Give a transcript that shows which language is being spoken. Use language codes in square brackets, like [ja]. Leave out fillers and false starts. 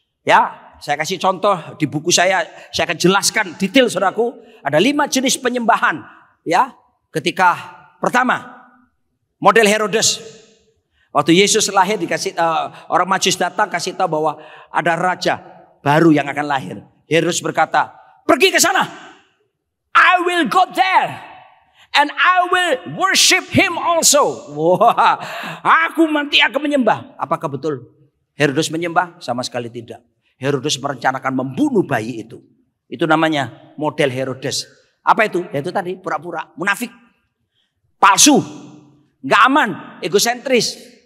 [id] Ya, saya kasih contoh di buku saya akan jelaskan detail saudaraku. Ada 5 jenis penyembahan. Ya, ketika pertama, model Herodes. Waktu Yesus lahir dikasih orang Majus datang kasih tahu bahwa ada raja baru yang akan lahir. Herodes berkata, pergi ke sana. [en] I will go there and I will worship him also. [id] Wah, aku nanti akan menyembah. Apakah betul Herodes menyembah? Sama sekali tidak. Herodes merencanakan membunuh bayi itu. Itu namanya model Herodes. Apa itu? Yaitu tadi pura-pura munafik, palsu, nggak aman, egosentris.